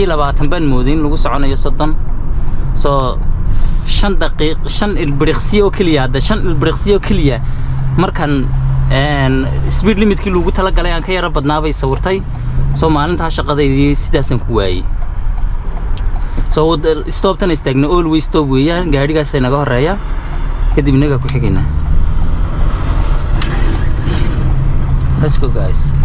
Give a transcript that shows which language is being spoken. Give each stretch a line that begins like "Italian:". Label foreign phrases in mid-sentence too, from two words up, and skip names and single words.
Somali: 20 baan moodin lagu soconayo 30 soo 5 daqiiqo 5 ilbiriqsi oo kaliya hada 5 ilbiriqsi oo kaliya markan speed limitkii lagu tala galay aan ka yara badnaabay sawirtay soo maalinta shaqadeedii sidaasan ku waayay soo stop tan istaagna
English: always stop
Somali: weeyaan gaarigaas ay naga horeeya kadib inaga ku xigayna.
English: Let's go guys.